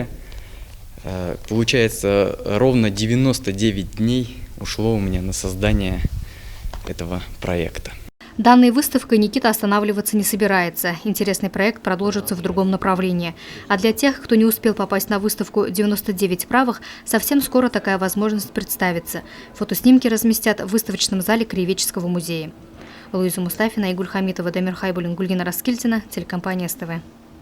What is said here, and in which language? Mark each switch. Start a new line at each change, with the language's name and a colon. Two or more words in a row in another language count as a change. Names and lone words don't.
Russian: Получается, ровно 99 дней ушло у меня на создание этого проекта. Данной выставкой Никита останавливаться не собирается. Интересный проект продолжится в другом направлении. А для тех, кто не успел попасть на выставку 99 правых, совсем скоро такая возможность представится. Фотоснимки разместят в выставочном зале Краеведческого музея. Луиза Мустафина, Игуль Хамитова, Дамир Хайбулин, Гульгина Раскильдина, телекомпания СТВ.